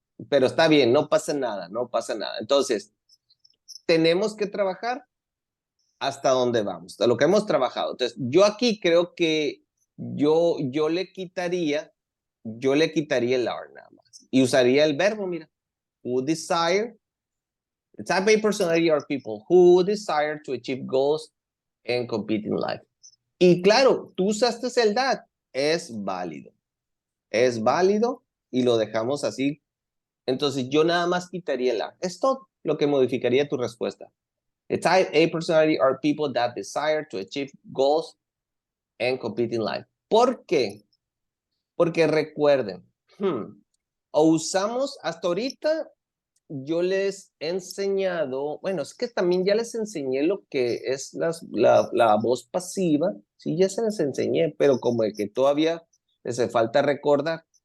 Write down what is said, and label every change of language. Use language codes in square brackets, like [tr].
[es] Pero está bien, no pasa nada, no pasa nada. Entonces, tenemos que trabajar hasta dónde vamos, a lo que hemos trabajado. Entonces, yo aquí creo que yo le quitaría el are nada más. Y usaría el verbo, mira, [en] who desire. The type A personality are people who desire to achieve goals and compete in life. [es] Y claro, tú usaste el that, es válido y lo dejamos así. Entonces yo nada más quitaría el are. Es todo lo que modificaría tu respuesta. [en] The type A personality are people that desire to achieve goals and compete in life. [es] ¿Por qué? Porque recuerden, o usamos hasta ahorita, yo les he enseñado, bueno, es que también ya les enseñé lo que es la voz pasiva, sí, ya se les enseñé, pero como de que todavía les hace falta recordar.